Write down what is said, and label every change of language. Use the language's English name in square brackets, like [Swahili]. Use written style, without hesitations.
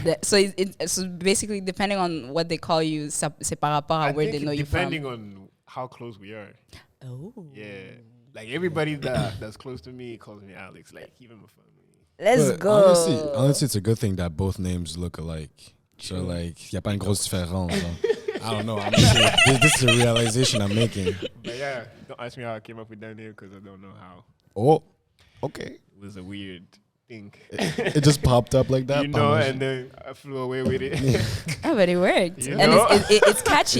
[English] So basically, depending on what they call you, c'est par rapport à where they know you from. Depending on how close we are. Oh. Yeah. Like everybody that's close to me calls me Alex. Like even my family. Let's go. Honestly, it's a good thing that both names look alike. [French] So like, y a pas une grosse différence. [English] I don't know. This is a realization I'm making. But yeah, don't ask me how I came up with that name because I don't know how. Oh, okay. It was a weird thing. It just popped up like that. You know, and then I flew away with it. But it worked. You and know? it's catchy.